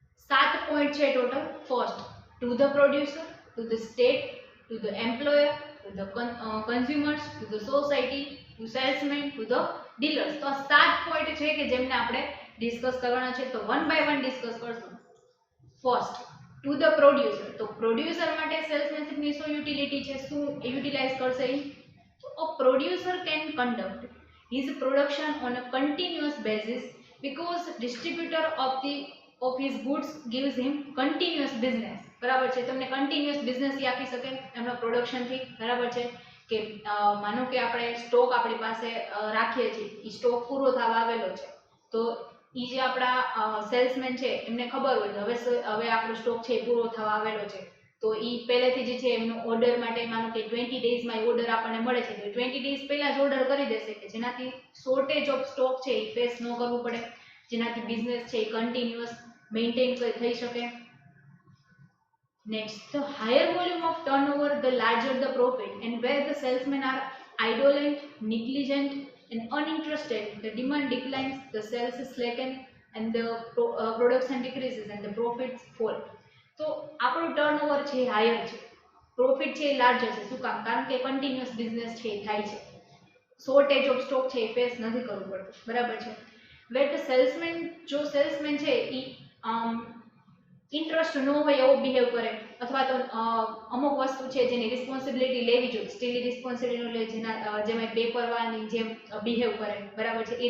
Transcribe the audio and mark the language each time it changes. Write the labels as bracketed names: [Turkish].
[English] 7 point છે total. First, to the producer, to the state, to the employer, to the consumers, to the society, to salesmen, to the dealers. [Gujarati] તો આ 7 point છે કે જેમને આપણે discuss કરવાના છે. તો વન બાય વન ડિસ્કસ કરશું. [English] First, to the producer. [Gujarati] તો પ્રોડ્યુસર માટે સેલ્સમેનશિપની શું યુટિલિટી છે, શું યુટિલાઇઝ કરશે એ? [English] A producer can conduct his production on a continuous basis because distributor of his goods gives him continuous business. [Gujarati] બરાબર છે. તમને કન્ટિન્યુઅસ બિઝનેસ આપી શકે એમનો પ્રોડક્શન થી, બરાબર છે. કે માનો કે આપણે સ્ટોક આપણી પાસે રાખીએ છીએ, એ સ્ટોક પૂરો થવા આવેલો છે, તો એ જે આપણા સેલ્સમેન છે એમને ખબર હોય હવે આપણો સ્ટોક છે એ પૂરો થવા આવેલો છે, તો એ પહેલેથી જે છે એમનો ઓર્ડર માટે માનો કે 20 ડેઝમાં ઓર્ડર આપણને મળે છે, તો 20 ડેઝ પહેલા જ ઓર્ડર કરી દેશે કે જેનાથી શોર્ટેજ ઓફ સ્ટોક છે એ ફેસ ન કરવું પડે, જેનાથી બિઝનેસ છે એ કન્ટિન્યુઅસ મેન્ટેન થઈ શકે. [English] Next, the higher volume of turnover, the larger the profit, and where the salesmen are indolent, negligent, and uninterested, the demand declines, the sales slacken, and the production decreases, and the profits fall. [Gujarati] તો આપણું turnover છે એ higher છે, profit છે એ larger છે. શું કામ? કારણ કે કન્ટિન્યુઅસ બિઝનેસ છે એ થાય છે, શોર્ટેજ ઓફ સ્ટોક છે એ ફેસ નથી કરવું પડતું, બરાબર છે. [English] where the salesmen, [Gujarati] જો સેલ્સમેન છે એ ઇન્ટરેસ્ટ ન હોય એવો બિહેવ કરે, અથવા તો અમુક વસ્તુ છે જેની રિસ્પોન્સિબિલિટી લેવી જોઈએ, સ્ટીલી રિસ્પોન્સિબિલિટી લે, જેમાં પેપરવાની જેમ બિહેવ કરે, બરાબર છે.